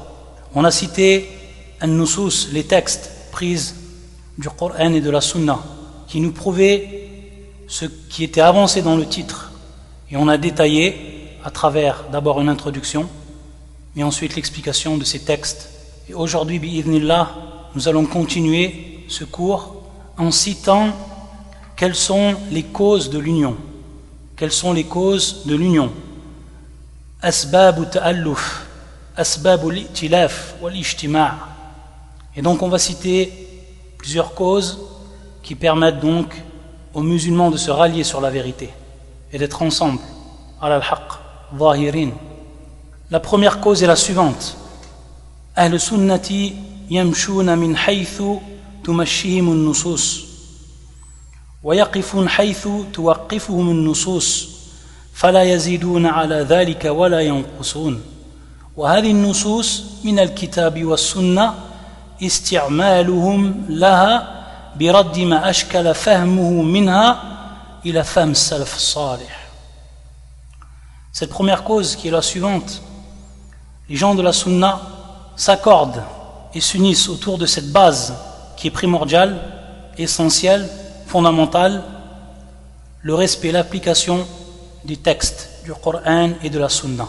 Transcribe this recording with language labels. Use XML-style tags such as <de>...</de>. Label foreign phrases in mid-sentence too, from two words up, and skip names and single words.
<fr>On a cité an-nusus, les textes prises du Coran et de la sunna qui nous prouvaient ce qui était avancé dans le titre, et on a détaillé à travers d'abord une introduction et ensuite l'explication de ces textes. Et aujourd'hui, bi'idhnillah, nous allons continuer ce cours en citant quelles sont les causes de l'union. Quelles sont les causes de l'union?</fr> <ar>أسباب التآلف، أسباب الائتلاف والاجتماع'.</ar> <fr>Et donc on va citer plusieurs causes qui permettent donc aux musulmans de se rallier sur la vérité et d'être ensemble,</fr> <ar>على الحق، ظاهرين.</ar> <fr>La première cause est la suivante.</fr> <ar>أهل السنة يمشون من حيث تمشيهم النصوص ويقفون حيث توقفهم النصوص فلا يزيدون على ذلك ولا ينقصون وهذه النصوص من الكتاب والسنة استعمالهم لها برد ما أشكل فهمه منها إلى فهم السلف الصالح.</ar> <fr>Cette première cause qui est la suivante, les gens de la sunna s'accordent et s'unissent autour de cette base qui est primordiale, essentielle, fondamentale, le respect et l'application des textes du Coran et de la Sunna.</fr>